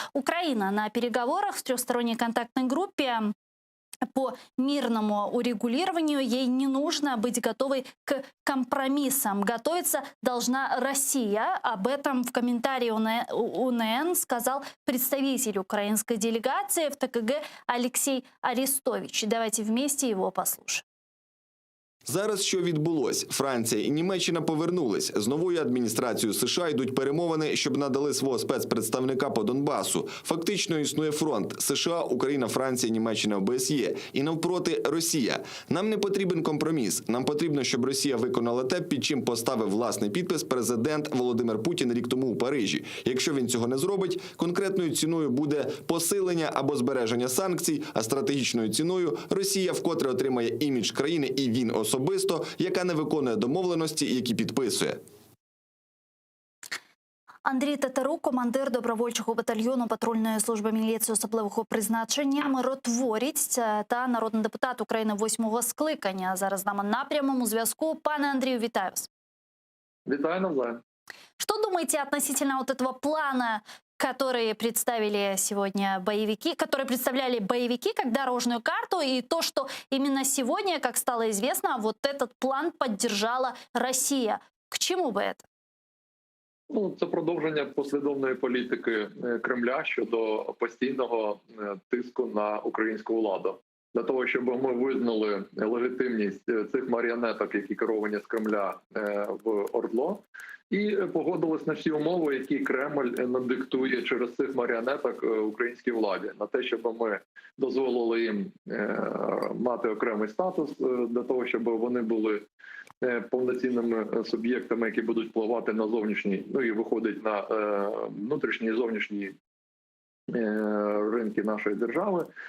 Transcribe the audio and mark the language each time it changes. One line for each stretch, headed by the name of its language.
Russian: Украина на переговорах в трехсторонней контактной группе по мирному урегулированию, ей не нужно быть готовой к компромиссам. Готовиться должна Россия. Об этом в комментарии УНН сказал представитель украинской делегации в ТКГ Алексей Арестович. Давайте вместе его послушаем.
Ukrainian: Зараз що відбулось? Франція і Німеччина повернулись. З новою адміністрацією США йдуть перемовини, щоб надали свого спецпредставника по Донбасу. Фактично існує фронт: США, Україна, Франція, Німеччина, ОБСЄ. І навпроти Росія. Нам не потрібен компроміс. Нам потрібно, щоб Росія виконала те, під чим поставив власний підпис президент Володимир Путін рік тому у Парижі. Якщо він цього не зробить, конкретною ціною буде посилення або збереження санкцій, а стратегічною ціною Росія вкотре отримає імідж країни, і він особисто, яка не виконує домовленості, які підписує. Андрій Татарук, командир добровольчого батальйону патрульної служби міліції особливого призначення, миротворець та народний депутат України 8-го скликання. Зараз з нами на прямому зв'язку. Пане Андрію, вітаю вас. Вітаю навзаєм.
Russian: Что думаете относительно вот этого плана, который представили сегодня боевики, которые представляли боевики как дорожную карту, и то, что именно сегодня, как стало известно, вот этот план поддержала Россия? К чему бы это?
Ukrainian: Це продовження послідовної політики Кремля щодо постійного тиску на українську владу. Для того, щоб ми визнали легітимність цих маріонеток, які керовані з Кремля в ОРДЛО, і погодились на всі умови, які Кремль надиктує через цих маріонеток українській владі, на те, щоб ми дозволили їм мати окремий статус для того, щоб вони були повноцінними суб'єктами, які будуть впливати на зовнішній, ну і виходить на внутрішній і зовнішній ринки нашої держави.